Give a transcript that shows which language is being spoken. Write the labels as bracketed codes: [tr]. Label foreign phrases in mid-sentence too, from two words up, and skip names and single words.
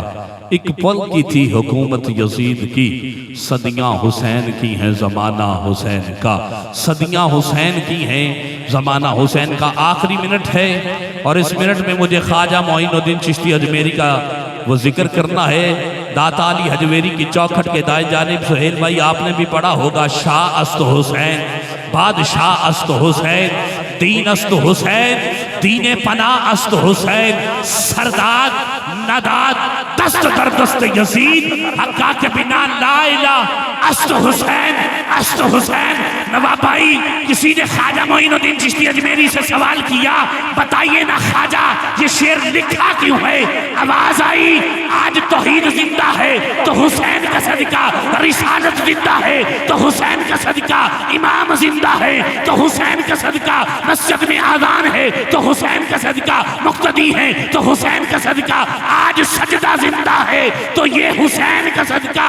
[ur] ایک پل کی تھی حکومت یزید کی، صدیاں حسین کی ہیں زمانہ حسین کا، صدیاں حسین کی ہیں زمانہ حسین کا۔ آخری منٹ ہے اور اس منٹ میں مجھے خواجہ معین الدین چشتی اجمیری کا وہ ذکر کرنا ہے۔ داتا علی حجویری کی چوکھٹ کے دائیں جانب سہیل بھائی آپ نے بھی پڑھا ہوگا، [fa] شاہ است حسین، بادشاہ است حسین، دین است حسین، دین پناہ است حسین، سرداد نداد دست در دست یزید، حقا کے بنا لا الہ است حسین، است حسین۔ [ur] نواب بھائی کسی نے خواجہ معین الدین چشتی اجمیری سے سوال کیا، بتائیے نا خواجہ یہ شعر لکھا کیوں ہے؟ آواز آئی آج توحید زندہ ہے تو حسین کا صدقہ، رسالت زندہ ہے تو حسین کا صدقہ، امام زندہ ہے تو حسین کا صدقہ، مسجد میں آذان ہے تو حسین کا صدقہ، مقتدی ہے تو حسین کا صدقہ، آج سجدہ زندہ ہے تو یہ حسین کا صدقہ۔